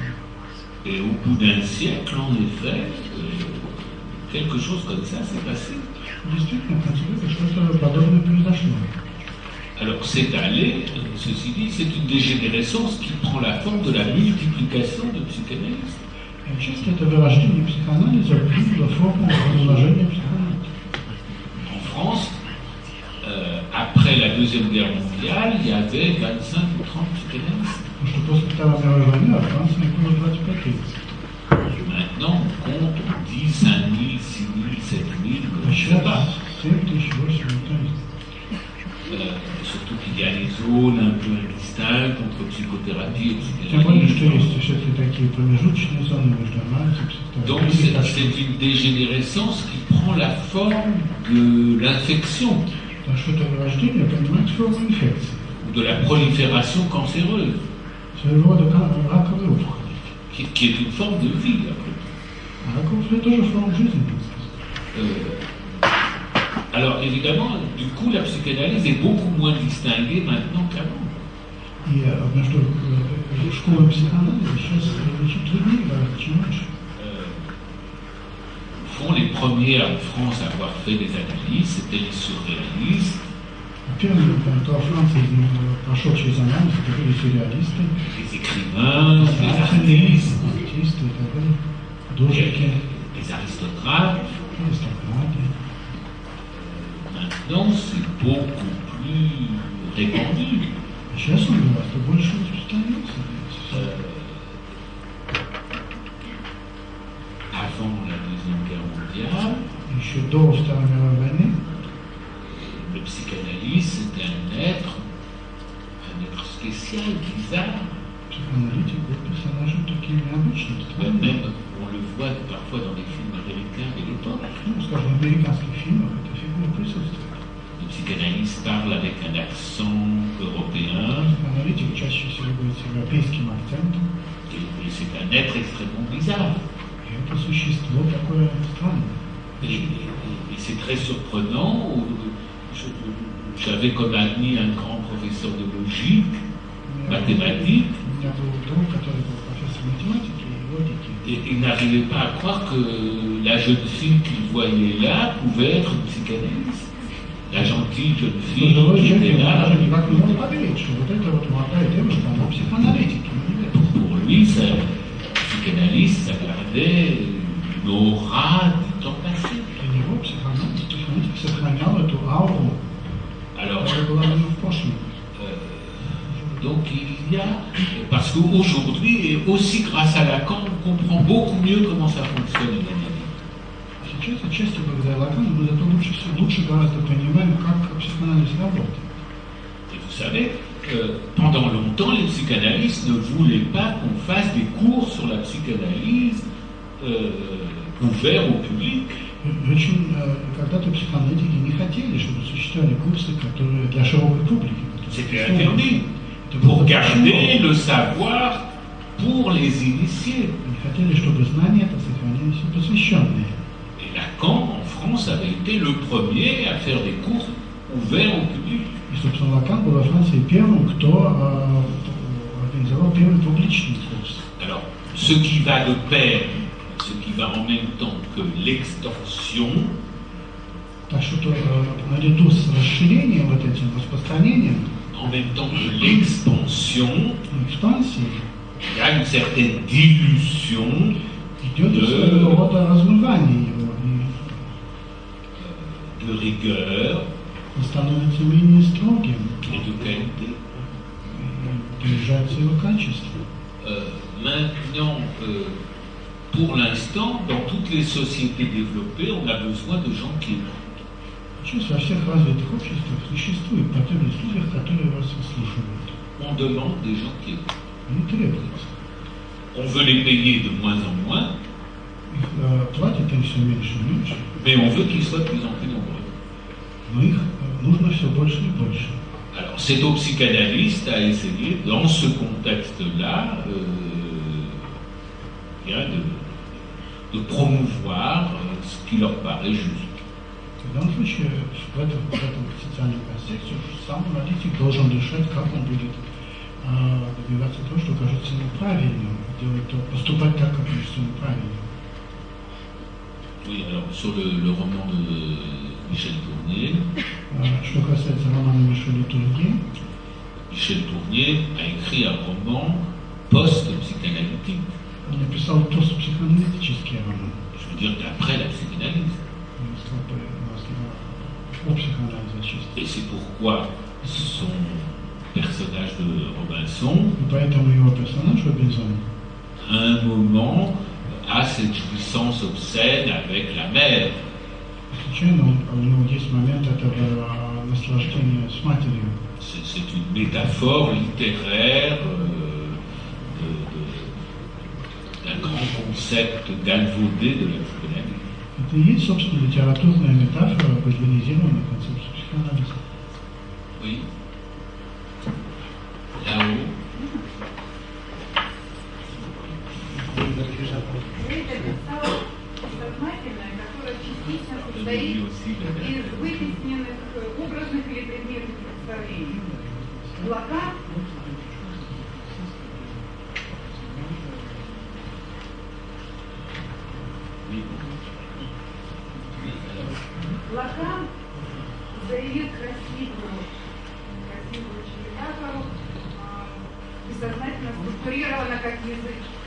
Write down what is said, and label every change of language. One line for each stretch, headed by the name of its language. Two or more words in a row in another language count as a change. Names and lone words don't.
French: Et au bout d'un siècle, en effet, quelque chose comme ça s'est passé.
Russian: Действительно, в конце века что-то подобное произошло.
French: Alors c'est allé, ceci dit, c'est une dégénérescence qui prend la forme de la multiplication de psychanalystes.
Russian: Часто это вырождение психоанализа приняло форму размножения психоанализа.
French: En France, après la Deuxième Guerre mondiale, il y avait 25 ou 30 psychanalystes.
Russian: Потому что после Второй мировой войны во Франции было 25 тысяч.
French: Maintenant, on compte 10, 5 000, 6 000, 7 000, je ne sais pas.
Russian: 7 тысяч, 8 тысяч.
French: Surtout qu'il y a les zones un peu indistinctes entre psychothérapie et
Russian: Тем более, что
French: psychanalyse.
Russian: есть все-таки такие промежуточные зоны между анализом и
French: Donc
Russian: психотерапией.
French: c'est une dégénérescence qui prend la forme de l'infection
Russian: Потому что это вырождение принимает форму инфекции.
French: ou de la prolifération cancéreuse,
Russian: Своего рода раковой опухоли.
French: qui est une forme de vie. Après.
Russian: А раковая опухоль тоже форма жизни.
French: Alors évidemment, du coup, la psychanalyse est beaucoup moins distinguée maintenant qu'avant.
Russian: И одно, что школа психоанализа сейчас очень труднее, чем раньше.
French: Font les premiers en France à avoir fait des analyses, c'était les surréalistes,
Russian: Первый, кто во Франции прошел через анализ, это были сюрреалисты,
French: les écrivains, les artistes,
Russian: артисты и так далее, художники,
French: les aristocrates.
Russian: аристократы.
French: Maintenant, c'est beaucoup plus répandu.
Russian: Сейчас он гораздо больше распространился.
French: Avant la Deuxième Guerre mondiale,
Russian: Еще до Второй мировой войны
French: le psychanalyste c'était un être spécial, bizarre.
Russian: психоаналитик был персонажем таким необычным, странным.
French: Même on le voit parfois dans les films américains de l'époque.
Russian: Ну, скажем, в американских фильмах эта фигура присутствует.
French: Le psychanalyste parle avec un accent européen
Russian: Психоаналитик чаще всего говорит с европейским акцентом.
French: et c'est un être extrêmement bizarre.
Russian: И это существо такое странное.
French: Et c'est très surprenant. J'avais comme ami un grand professeur de logique, mathématiques,
Russian: У меня был друг, который был профессор математики и логики.
French: et il n'arrivait pas à croire que la jeune fille qu'il voyait là pouvait être une psychanalyste. La gentille jeune fille
Russian: Пожилой
French: qui
Russian: человек
French: était là,
Russian: даже никак не мог поверить, что вот эта вот молодая девушка, она психоаналитик.
French: pour lui, psychanalyste, ça gardait une aura du temps passé.
Russian: Для него психоаналитик сохранял эту ауру,
French: Alors,
Russian: которая была у него в прошлом.
French: donc il y a, parce qu'aujourd'hui, et aussi grâce à Lacan, on comprend beaucoup mieux comment ça fonctionne une analyse.
Russian: Сейчас, отчасти благодаря Лакану, мы зато лучше гораздо понимаем, как психоанализ работает.
French: Et vous savez, pendant longtemps, les psychanalystes ne voulaient pas qu'on fasse des cours sur la psychanalyse ouverts au public.
Russian: Очень когда-то психоаналитики не хотели, чтобы существовали курсы, которые для широкой публики.
French: C'était interdit pour garder le savoir pour les initiés.
Russian: Они хотели, чтобы знания это сохранились и посвященные.
French: Et Lacan, en France, avait été le premier à faire des cours ouverts au public.
Russian: И, собственно, Лакан был во Франции первым, кто организовал первый публичный курс.
French: Alors, ce qui va de pair, ce qui va en même temps que l'extension,
Russian: Так что наряду с расширением, вот этим распространением,
French: en même temps que l'expansion,
Russian: экспансией,
French: il y a une certaine dilution
Russian: идет своего рода размывание его,
French: de rigueur
Russian: и становится менее строгим,
French: et de qualité.
Russian: и понижается его качество.
French: Maintenant, pour l'instant, dans toutes les sociétés développées, on a besoin de gens qui écoutent.
Russian: Сейчас во всех развитых обществах существует потребность в людях, которые вас слушают.
French: On demande des gens qui écoutent.
Russian: Они требуются.
French: On veut les payer de moins en moins,
Russian: Их платят им все меньше и меньше,
French: mais on veut qu'ils soient de plus en plus nombreux.
Russian: но их нужно все больше и больше.
French: Alors, c'est au psychanalyste à essayer, dans ce contexte-là, de promouvoir ce qui leur paraît juste.
Russian: В данном случае, в этом социальном контексте, сам родитель должен решать, как он будет добиваться того, что кажется ему правильным, делать то, поступать так, как кажется ему правильным.
French: Oui, alors sur le roman de Michel Tournier,
Russian: Что касается романа Мишеля Турге,
French: Michel Tournier a écrit un roman post-psychanalytique,
Russian: он написал постпсихоаналитический роман.
French: je veux dire d'après la psychanalyse.
Russian: О психоанализе чисто.
French: Et c'est pourquoi son personnage de Robinson,
Russian: И поэтому его персонаж Робинсон
French: à un moment, a cette jouissance obscène avec la mère.
Russian: случайно у него есть момент этого наслаждения с матерью.
French: C'est une métaphore littéraire d'un grand concept galvaudé de la psychanalyse.
Russian: Это и есть, собственно, литературная метафора гальванизированной концепции психоанализа.
French: Oui. Là-haut.
Russian: Это писала сознательное, которое частично состоит из вытесненных образных или предметных представлений. Лакан заявил красивую очень метафору, бессознательно структурирована как язык.